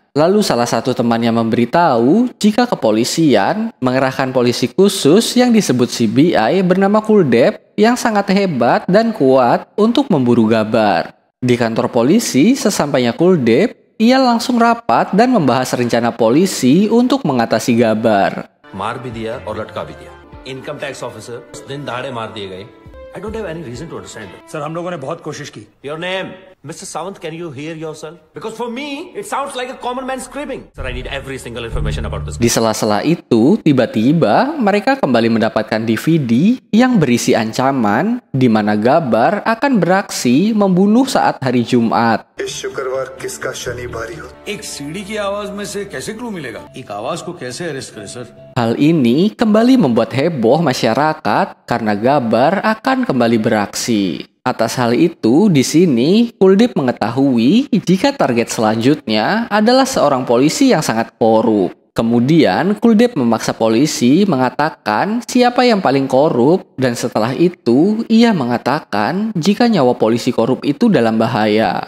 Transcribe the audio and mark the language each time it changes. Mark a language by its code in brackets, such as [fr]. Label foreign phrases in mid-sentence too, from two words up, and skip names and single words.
[id] Lalu salah satu temannya memberitahu jika kepolisian mengerahkan polisi khusus yang disebut CBI bernama Kuldep yang sangat hebat dan kuat untuk memburu Gabbar. Di kantor polisi, sesampainya Kuldep, ia langsung rapat dan membahas rencana polisi untuk mengatasi Gabbar. [hi] मार भी दिया और लटका भी दिया। [en] income tax officer [hi] दिन दहाड़े मार दिए गए। [en] I don't have any reason to understand it. [hi] सर हम लोगों ने बहुत कोशिश की। [en] Your name, Mr. Sawant, can you hear yourself? Because for me, it sounds like a common man screaming. Sir, I need every single information about this. [id] Di sela-sela itu, tiba-tiba mereka kembali mendapatkan DVD yang berisi ancaman di mana Gabbar akan beraksi membunuh saat hari Jumat. [hi] इस शुक्रवार किसका शनि भारी हो? एक सीढ़ी की आवाज में से कैसे क्लू मिलेगा? एक आवाज को कैसे अरेस्ट करे सर? [id] Hal ini kembali membuat heboh masyarakat karena Gabbar akan kembali beraksi. Atas hal itu, di sini Kuldip mengetahui jika target selanjutnya adalah seorang polisi yang sangat korup. Kemudian Kuldip memaksa polisi mengatakan siapa yang paling korup, dan setelah itu ia mengatakan jika nyawa polisi korup itu dalam bahaya.